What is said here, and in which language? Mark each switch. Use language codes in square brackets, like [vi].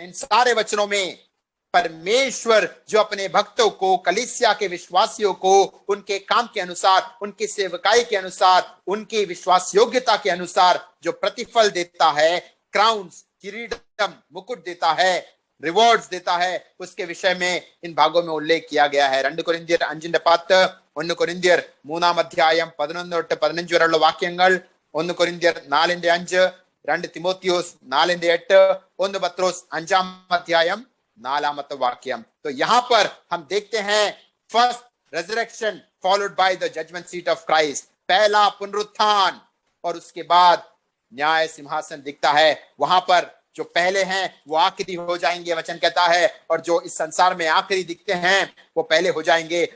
[hi] इन सारे वचनों में परमेश्वर जो अपने भक्तों को, कलीसिया के विश्वासियों को उनके काम के अनुसार, उनकी सेवकाई के अनुसार, उनकी विश्वास योग्यता के अनुसार जो प्रतिफल देता है, क्राउन्स, किरीटम, मुकुट देता है, रिवॉर्ड्स देता है, उसके विषय में इन भागों में उल्लेख किया गया है। [ml] 2 കൊരിന്ത്യർ 5:10, 1 കൊരിന്ത്യർ 3 അധ്യായം 11 തൊട്ട് 15 വരെയുള്ള വാക്യങ്ങൾ, 1 കൊരിന്ത്യർ 4:5, 2 തിമോത്തിയോസ് 4:8, 1 പത്രോസ് 5 അധ്യായം 4 वाक्यम। [hi] तो यहाँ पर हम देखते हैं [en] first resurrection followed by the judgement seat of Christ, [hi] पहला पुनरुत्थान और उसके बाद न्याय सिंहासन दिखता है। वहां पर जो पहले हैं वो आखिरी हो जाएंगे, वचन कहता है, और जो इस संसार में आखिरी दिखते हैं वो पहले हो जाएंगे।